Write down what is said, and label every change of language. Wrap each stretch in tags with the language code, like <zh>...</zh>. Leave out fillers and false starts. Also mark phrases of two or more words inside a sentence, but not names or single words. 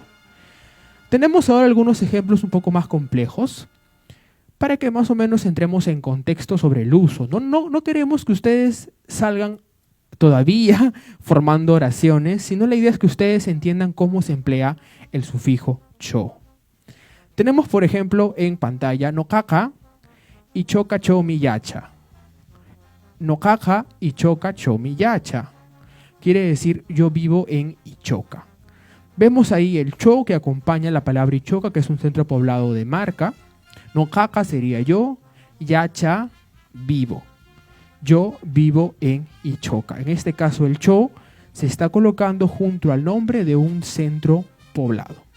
<es>Tenemos ahora algunos ejemplos un poco más complejos para que más o menos entremos en contexto sobre el uso. No queremos que ustedes salgan todavía formando oraciones, sino la idea es que ustedes entiendan cómo se emplea el sufijo cho. Tenemos, por ejemplo, en pantalla</es> <qu>nokaka y choka cho miyacha. Nokaka y choka cho miyacha.</qu> <es>Quiere decir yo vivo en Ichoca. Vemos ahí el cho que acompaña la palabra Ichoca, que es un centro poblado de Marca. Nokaka sería yo, yacha, vivo. Yo vivo en Ichoca. En este caso el cho se está colocando junto al nombre de un centro poblado.</es>